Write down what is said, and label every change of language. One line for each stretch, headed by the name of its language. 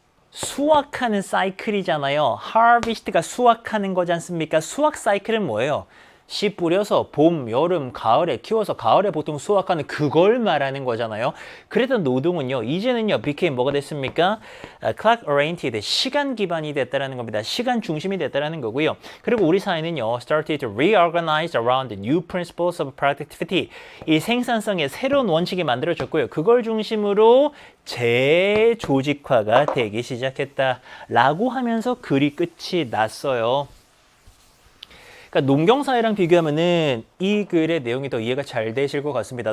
Korean: 수확하는 사이클이잖아요.
English: harvest
Korean: 가 수확하는 거지 않습니까? 수확 사이클은 뭐예요? 씨 뿌려서 봄, 여름, 가을에 키워서 가을에 보통 수확하는 그걸 말하는 거잖아요. 그랬던 노동은요, 이제는요,
English: became
Korean: 뭐가 됐습니까?
English: clock oriented,
Korean: 시간 기반이 됐다라는 겁니다. 시간 중심이 됐다라는 거고요.
English: 그리고 우리 사회는요, started to reorganize around the new principles of productivity.
Korean: 이 생산성의 새로운 원칙이 만들어졌고요. 그걸 중심으로 재조직화가 되기 시작했다라고 하면서 글이 끝이 났어요. 그러니까 농경사회랑 비교하면은 이 글의 내용이 더 이해가 잘 되실 것 같습니다.